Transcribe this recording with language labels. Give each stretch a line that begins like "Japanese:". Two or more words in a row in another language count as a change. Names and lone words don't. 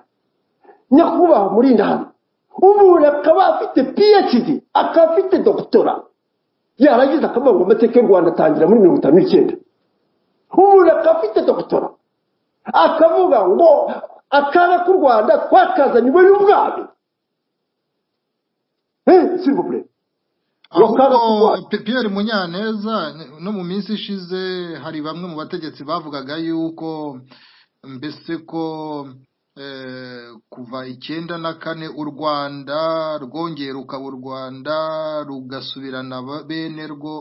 Kinyarwanda: Nyakubahwa muri ndahano, umuntu akaba afite PhD, akaba afite doctora, yaragize akavuga ngo amateka y'u Rwanda atangira muri 1959. Umuntu akaba afite doctora akavuga ngo akaga k'u Rwanda twakazanywe n'ubwami.
French: S'il vous plaît.
Kinyarwanda: Pierre Munyaneza, no mu minsi ishize hari bamwe mu bategetsi bavugaga yuko mbese ko kuva 94 u Rwanda rwongeye rukaba u Rwanda rugasubirana bene rwo.